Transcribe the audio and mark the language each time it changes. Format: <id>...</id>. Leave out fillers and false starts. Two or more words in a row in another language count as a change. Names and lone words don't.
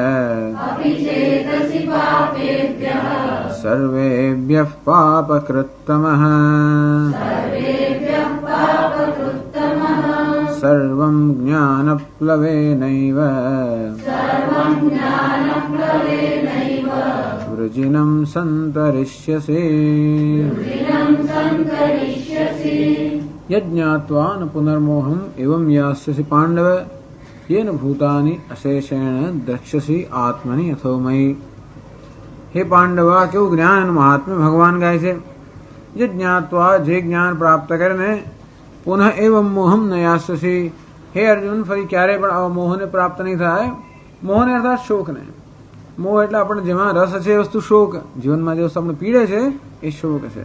<sa>सर्वेभ्यः पापकृत्तमः सर्वं ज्ञानप्लवेनैव वृजिनं सन्तरिष्यसि। यज्ञात्वा न पुनर्मोहम् एवं यास्यसि पाण्डव येन भूतानि अशेषेण द्रक्ष्यसि आत्मनि अथो मयि।</sa> <gu>हे पांडवा, केवુ જ્ઞાન મહાત્મ્ય ભગવાન ગાય છે। यज्ञात्वा જે જ્ઞાન પ્રાપ્ત કરીને</gu> <sa>પુનઃ એવં મોહમ ન યાસ્યસી।</sa> <gu>હે અર્જુન, ફરી ક્યારે પણ આવા મોહને પ્રાપ્ત નહીં થાય। મોહને અર્થાત શોકને। મોહ એટલે આપણે જેમાં રસ છે એ વસ્તુ શોક। જીવનમાં જે વસ્તુ આપણે પીડે છે એ શોક છે।</gu>